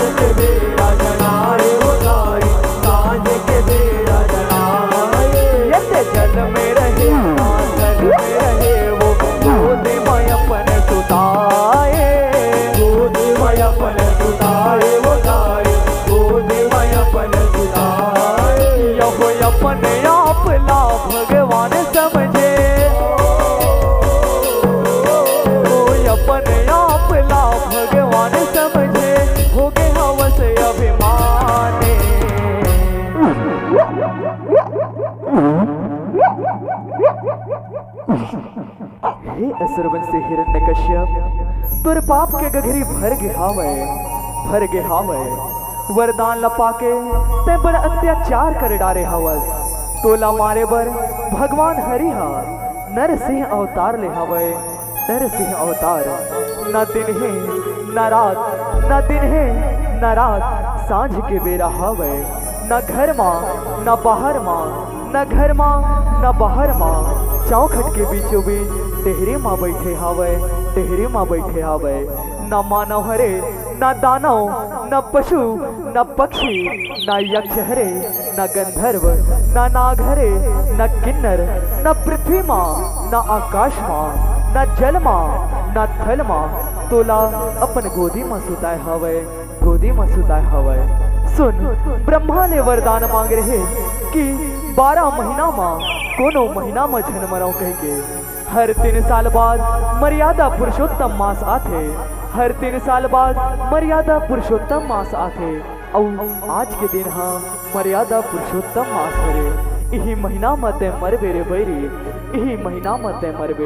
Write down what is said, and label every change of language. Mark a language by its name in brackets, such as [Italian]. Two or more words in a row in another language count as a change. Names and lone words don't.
[Chhattisgarhi] के बेरा जनाए उठाए सांझ के बेरा जनाए ये जल में रहे जल में रहे वो गोद में अपन सुताए गोद में अपन सुताए वो गाए गोद में अपन सुताए यह अपने आप ला भगवान समझे अपने आप ला भगवान समझे हो गए हवस अभिमानी हे असुरवंशी हिरण्यकश्यप तोर पाप के गघरी भर गे हावे वरदान लपा के ते बड़ अत्याचार कर डारे हवस तोला मारे बर भगवान हरि हा नरसिंह अवतार ले हवे नरसिंह अवतार न दिन है न रात न दिन है न रात सांझ के बेरा हवे न घर माँ न बाहर माँ न घर माँ न बाहर माँ चौखट के बीचों बीच टेहरे माँ बैठे हावे टेहरे माँ बैठे हावे न मानव हरे न दानव न पशु न पक्षी न यक्ष हरे न गंधर्व न नाग हरे न किन्नर न पृथ्वी माँ न आकाश माँ न जल माँ न थल माँ तोला अपन गोदी में सुताए हवे गोदी में सुताए हवे सुन ब्रह्मा ने वरदान मांग रहे कि 12 महीना माँ कोनो महीना में जन्म रहो कह के हर 3 साल बाद मर्यादा पुरुषोत्तम मास आथे हर 3 साल बाद मर्यादा पुरुषोत्तम मास आथे और आज के दिन हाँ मर्यादा पुरुषोत्तम मास हरे। यही महीना मते मरबे रे बैरी, यही महीना मते मरबे।